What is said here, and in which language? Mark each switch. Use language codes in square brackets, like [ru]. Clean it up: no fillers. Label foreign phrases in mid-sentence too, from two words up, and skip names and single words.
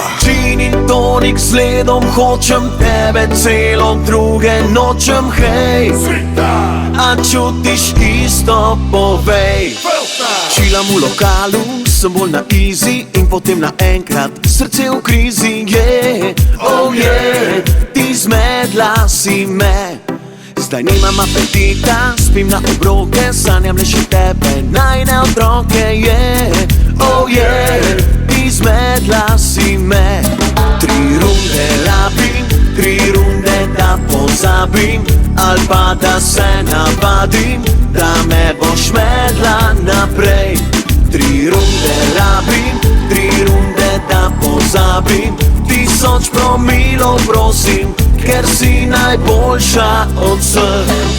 [sl] Gin in tonik z ledom, hočem tebe celo, druge nočem, hej. A čutiš isto, povej. Čilam v lokalu, sem bolj na easy in potem naenkrat srce v krizi, [en] yeah. Oh yeah, [sl] ti zmedla si me. Zdaj nimam apetita, spim na obroke, sanjam le še tebe, najne otroke, [en] yeah. Oh yeah, [sl] ti zmedla si me. 3 runde rabim, 3 runde da pozabim, ali pa da se navadim, da me boš medla naprej. 3 runde rabim, 3 runde da pozabim, 1000 promilov prosim, ker si najboljša od vseh.